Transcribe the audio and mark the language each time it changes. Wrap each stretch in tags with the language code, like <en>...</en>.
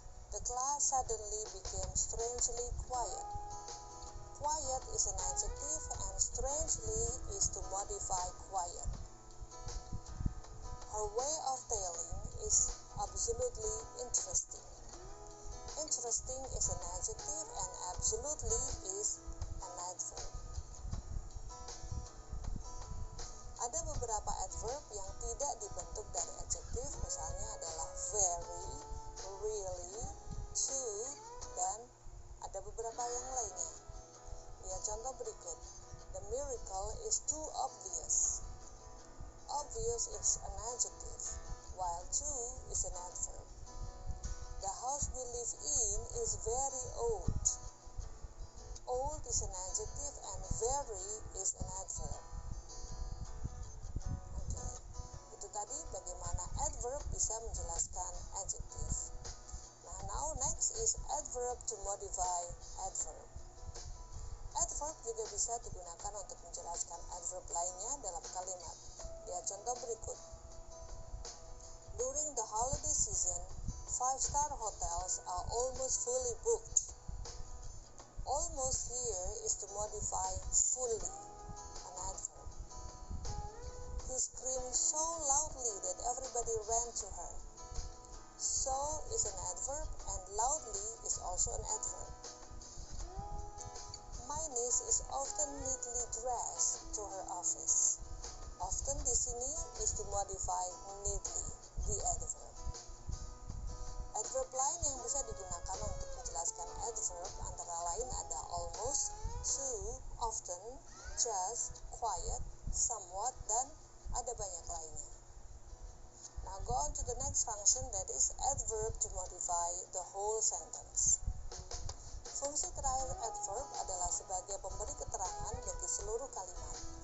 <en>The class suddenly became strangely quiet. Quiet is an adjective and strangely is to modify quiet. Her way of telling is absolutely interesting. Interesting is an adjective and absolutely is an adverb.</en> <id>Ada beberapa adverb yang tidak dibentuk dari adjektif, misalnya adalah very, really, to, dan ada beberapa yang lainnya. Lihat contoh berikut.</id> <en>The miracle is too obvious. Obvious is an adjective, while too is an adverb. The house we live in is very old. Old is an adjective and very is an adverb.</en> <id>Oke, itu tadi bagaimana adverb bisa menjelaskan adjektif.</id> <en>Now next is adverb to modify adverb.</en> <id>Adverb juga bisa digunakan untuk menjelaskan adverb lainnya dalam kalimat. Lihat contoh berikut.</id> <en>During the holiday season, 5-star hotels are almost fully booked. Almost here is to modify fully, an adverb. He screamed so loudly that everybody ran to her. So is an adverb and loudly is also an adverb. My niece is often neatly dressed to her office. Often</en> <id>di sini</id> <en>is to modify neatly the adverb.</en> <id>Adverb lain yang bisa digunakan untuk menjelaskan adverb antara lain ada almost, to, often, just, quiet, somewhat, dan ada banyak lainnya.</id> <en>Now go on to the next function, that is adverb to modify the whole sentence.</en> <id>Fungsi terakhir adverb adalah sebagai pemberi keterangan bagi seluruh kalimat.</id>